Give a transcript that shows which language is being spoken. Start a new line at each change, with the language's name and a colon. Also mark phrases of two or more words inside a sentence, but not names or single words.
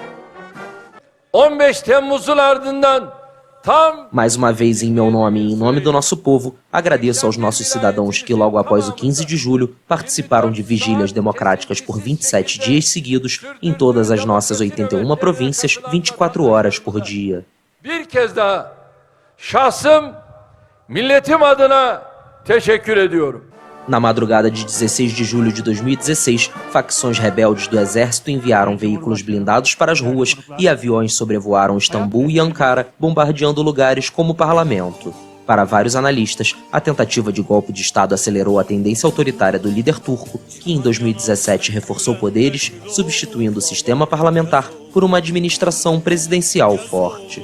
Turkish: 15 Temmuz'un ardından
Portuguese: Mais uma vez, em meu nome e em nome do nosso povo, agradeço aos nossos cidadãos que, logo após o 15 de julho, participaram de vigílias democráticas por 27 dias seguidos em todas as nossas 81 províncias, 24 horas por dia.
Turkish: Bir kez daha şahsım milletim adına teşekkür ediyorum.
Portuguese: Na madrugada de 16 de julho de 2016, facções rebeldes do exército enviaram veículos blindados para as ruas e aviões sobrevoaram Istambul e Ankara, bombardeando lugares como o parlamento. Para vários analistas, a tentativa de golpe de Estado acelerou a tendência autoritária do líder turco, que em 2017 reforçou poderes, substituindo o sistema parlamentar por uma administração presidencial forte.